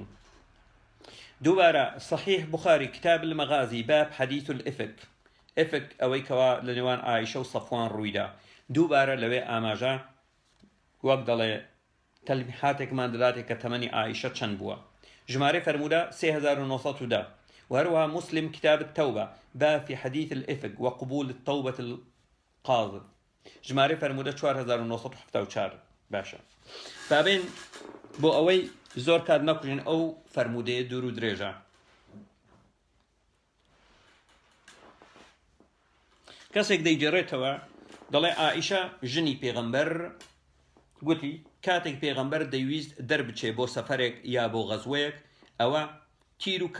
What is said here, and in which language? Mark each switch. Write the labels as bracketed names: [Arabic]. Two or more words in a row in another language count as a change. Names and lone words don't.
[Central Kurdish] دووبارە صحیح بخاری کتاب المەغازی باب حەدیث الئفک ئفک ئەوەی کەوا لە نێوان ئایشە و سەفوان ڕوویدا دووبارە لەوێ ئاماژە وەک دەڵێ تەلمیحاتێکمان دەداتێک کە تەمەنی ئایشە چەند بووە ژمارە فەرموودە 3910 [Arabic] وهروها مسلم كتاب التوبة باب في حديث الإفك وقبول التوبة القاذف [Central Kurdish] ژمارە فەرموودە 4974 باشە بابین بۆ ئەوەی زۆر کات نەکوژین ئەو فەرموودەیە دوور و درێژە کەسێک دەیجێڕێتەوە دەڵێ ئائیشە ژنی پێغەمبەر گوتی کاتێک پێغەمبەر دەیویست دەربچێ بۆ سەفەرێک یا بۆ غەزوەیەک ئەوە تیر و